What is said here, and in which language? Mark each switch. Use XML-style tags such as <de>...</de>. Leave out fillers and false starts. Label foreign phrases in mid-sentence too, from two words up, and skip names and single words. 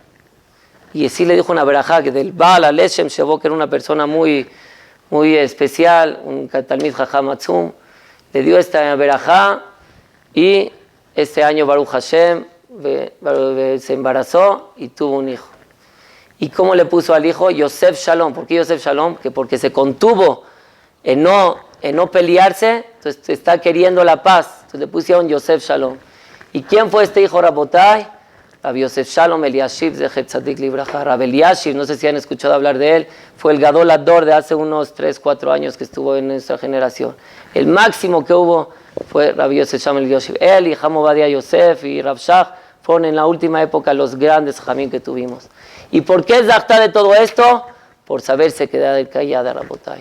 <es>Y así le dijo una verajá, que del Baal HaLeshem Shebo, que era una persona muy especial, un</es> <he>תלמיד חכם עצום,</he> <es>le dio esta verajá y este año</es> <he>ברוך השם</he> <es>se embarazó y tuvo un hijo. ¿Y cómo le puso al hijo? Yosef Shalom. ¿Por qué Yosef Shalom? Que porque se contuvo en no pelearse, entonces está queriendo la paz. Entonces le pusieron Yosef Shalom. ¿Y quién fue este hijo, Rabotai? Rabbi Yosef Shalom Eliashiv</es> <he>זכר צדיק לברכה.</he> <es>Rabbi Eliashiv, no sé si han escuchado hablar de él, fue el</es> <he>גדול הדור</he> <es>de hace unos 3, 4 años que estuvo en nuestra generación. El máximo que hubo fue Rabbi Yosef Shalom Eliashiv. Él y Ham Ovadia Yosef y Rav Shach fueron en la última época los grandes jamín que tuvimos. ¿Y por qué es Zachta de todo esto? Por saberse quedar callada, Rabotai.</es>